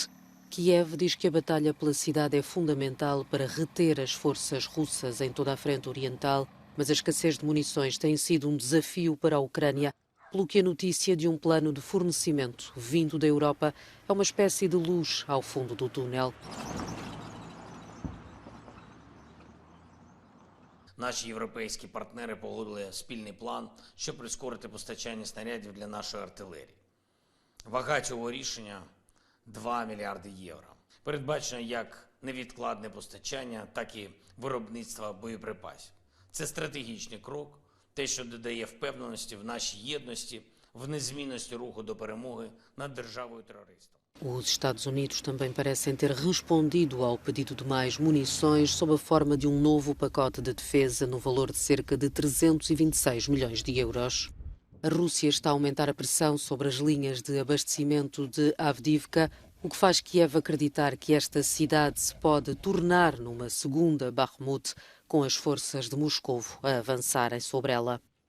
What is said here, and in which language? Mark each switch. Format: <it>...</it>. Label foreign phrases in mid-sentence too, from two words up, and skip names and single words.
<pt>Kiev diz que a batalha pela cidade é fundamental para reter as forças russas em toda a frente oriental, mas a escassez de munições tem sido um desafio para a Ucrânia, pelo que a notícia de um plano de fornecimento vindo da Europa é uma espécie de luz ao fundo do túnel.</pt> <uk>Наші європейські партнери погодили спільний план, щоб прискорити постачання снарядів для нашої артилерії. Вага цього рішення – 2 мільярди євро. Передбачено як невідкладне постачання, так і виробництво боєприпасів. Це стратегічний крок, те, що додає впевненості в нашій єдності, в незмінності руху до перемоги над державою-терористом.</uk> <pt>Os Estados Unidos também parecem ter respondido ao pedido de mais munições sob a forma de um novo pacote de defesa no valor de cerca de 326 milhões de euros. A Rússia está a aumentar a pressão sobre as linhas de abastecimento de Avdiivka, o que faz Kiev acreditar que esta cidade se pode tornar numa segunda Bakhmut, com as forças de Moscovo a avançarem sobre ela.</pt>